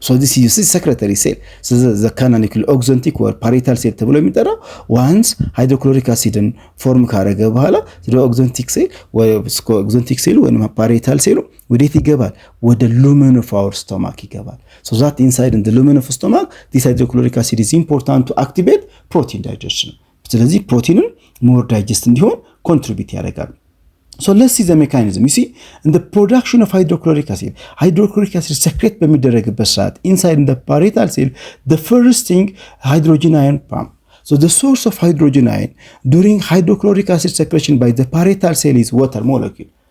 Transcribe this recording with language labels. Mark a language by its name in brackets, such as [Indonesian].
[English] So this is secretory cell. So the canaliculi oxyntic or parietal cell ተብሎ የሚጠራው once hydrochloric acidን form ካረገ በኋላ the oxyntic cell ወይ oxyntic cell ወይ parietal cell [Amharic] ወዴት ይገባል [English] ወደ lumen of our stomach ይገባል. So that inside in the lumen of stomach this hydrochloric acid is important to activate protein digestion. [Amharic] ስለዚህ ፕሮቲንን more digest እንዲሆን contribute ያደርጋል. [English] So let's see the mechanism. You see, in the production of hydrochloric acid secrete [Amharic] በሚደረግበት ሰዓት [English] inside in the parietal cell, the first thing hydrogen ion pump. So the source of hydrogen ion during hydrochloric acid secretion by the parietal cell is water molecule.